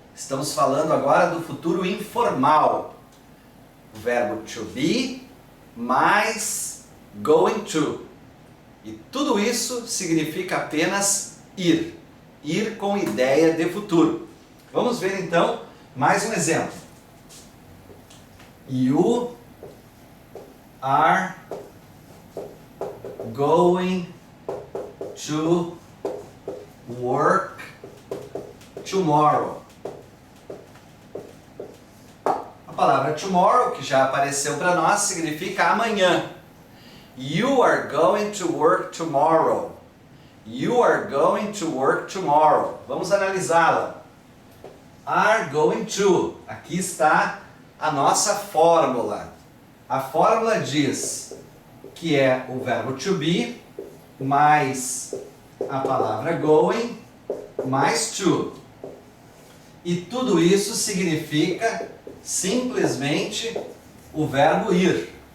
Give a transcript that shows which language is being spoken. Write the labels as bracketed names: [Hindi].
[Portuguese] Estamos falando agora do futuro informal. O verbo to be mais going to. E tudo isso significa apenas ir. Ir com ideia de futuro. Vamos ver então mais um exemplo. [English] You are going to work tomorrow. [Portuguese] A palavra tomorrow, que já apareceu para nós, significa amanhã. [English] You are going to work tomorrow. You are going to work tomorrow. [Portuguese] Vamos analisá-la. [English] Are going to. [Portuguese] Aqui está a nossa fórmula. A fórmula diz que é o verbo to be mais a palavra going mais to. E tudo isso significa simplesmente o verbo ir.